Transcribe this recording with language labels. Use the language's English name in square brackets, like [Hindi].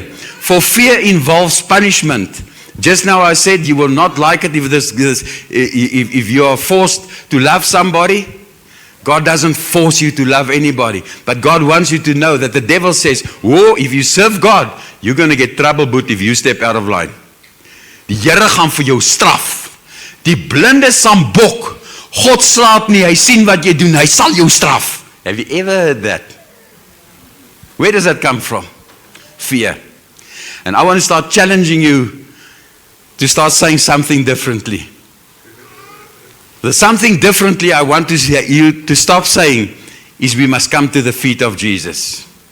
[English] For fear involves punishment. Just now I said you will not like it if you are forced to love somebody. God doesn't force you to love anybody. But God wants you to know that the devil says, whoa, if you serve God, you're going to get trouble boet if you step out of line. [Afrikaans] Die Here gaan vir jou straf. Die blinde sambok. God slaap nie, hy sien wat jy doen, hy sal jou straf. [English] Have you ever heard that? Where does that come from? Fear. And I want to start challenging you to start saying something differently. The something differently I want you to stop saying is we must come to the feet of Jesus.